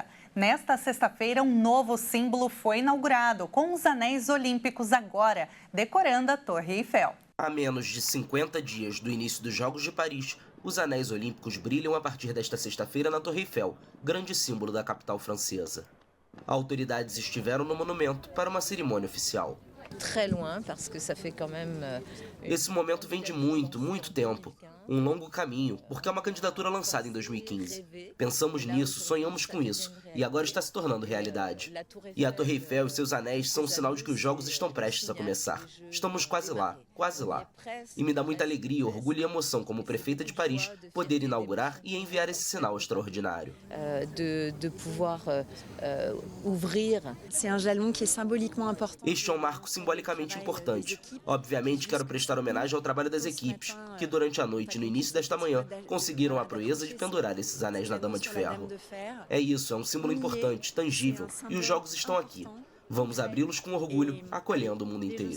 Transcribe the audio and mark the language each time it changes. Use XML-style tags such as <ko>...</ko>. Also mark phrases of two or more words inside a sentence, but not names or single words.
<pt>Nesta sexta-feira, um novo símbolo foi inaugurado, com os anéis olímpicos agora decorando a Torre Eiffel. A menos de 50 dias do início dos Jogos de Paris, os anéis olímpicos brilham a partir desta sexta-feira na Torre Eiffel, grande símbolo da capital francesa. Autoridades estiveram no monumento para uma cerimônia oficial.</pt> <fr>très loin, parce que ça fait quand même...</fr> <pt>Esse momento vem de muito, muito tempo. Um longo caminho, porque é uma candidatura lançada em 2015. Pensamos nisso, sonhamos com isso, e agora está se tornando realidade. E a Torre Eiffel e seus anéis são um sinal de que os jogos estão prestes a começar. Estamos quase lá, quase lá. E me dá muita alegria, orgulho e emoção como prefeita de Paris poder inaugurar e enviar esse sinal extraordinário.</pt> <fr>De pouvoir ouvrir. C'est un jalon qui est symboliquement important.</fr> <pt>Este é um marco simbolicamente importante. Obviamente, quero prestar homenagem ao trabalho das equipes, que durante a noite e no início desta manhã conseguiram a proeza de pendurar esses anéis na Dama de Ferro. É isso, é um símbolo importante, tangível, e os jogos estão aqui. Vamos abri-los com orgulho, acolhendo o mundo inteiro.</pt>